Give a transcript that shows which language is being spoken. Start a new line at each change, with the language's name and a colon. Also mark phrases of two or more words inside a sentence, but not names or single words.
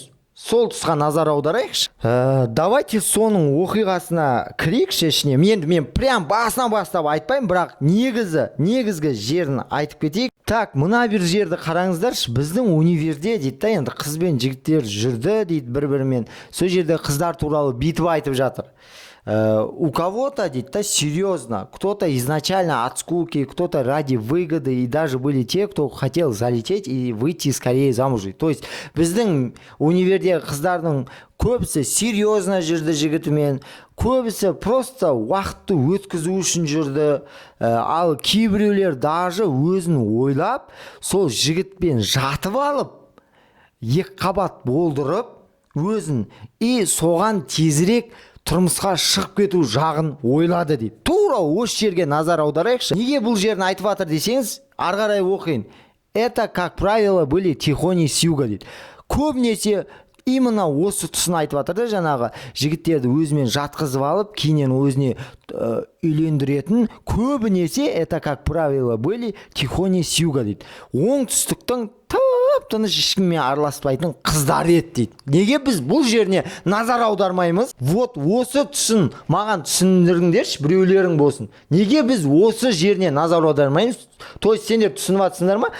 Kazakh: Сол тұсқа назар аударайықшы. Давайте соның оқиғасына кірейікші ішіне. Мен прям басынан бастап айтпаймын, бірақ негізгі жерін айтып кетейік. Так, мына бір жерді қараңыздаршы. Біздің универде дейді да, енді қыз бен жігіттер жүрді дейді бір-бірімен. Сол жерде қыздар туралы битіп айтып жатыр.
Russian: У кого-то,
Kazakh: дейді да,
Russian: серьезно, кто-то изначально от скуки, кто-то ради выгоды, и даже были те, кто хотел залететь и выйти скорее замуж. То есть
Kazakh: біздің универде қыздардың көбісі серьезно жүрді жігітімен, көбісі просто уақытты өткізу үшін жүрді, ал кейбіреулер даже өзін ойлап, сол жігітпен жатып алып, екі қабат болдырып, өзін соған тезірек тұрмысқа шығып кету жағын ойлады дейді. Тура осы жерге назар аударайықшы. Неге бұл жерін айтып жатыр десеңіз, ары қарай оқиын.
Russian: Это, как правило, были тихони с юга дейді.
Kazakh: Көбінесе именно осы тұсын айтып жатыр да, жаңағы жігіттерді өзімен жатқызып алып, кейіннен өзіне үйлендіретін, көбінесе
Russian: это, как правило, были тихони с юга
Kazakh: дейді. Оңтүстіктің тыныш ешкіммен араласпайтын қыздар еді дейді. Неге біз бұл жеріне назар аудармаймыз? Осы тұсын маған түсіндіріңдерші, біреулерің болсын. Неге біз осы жеріне назар аудармаймыз?
Russian: То есть
Kazakh: сендер түсініп жатсыңдар ма?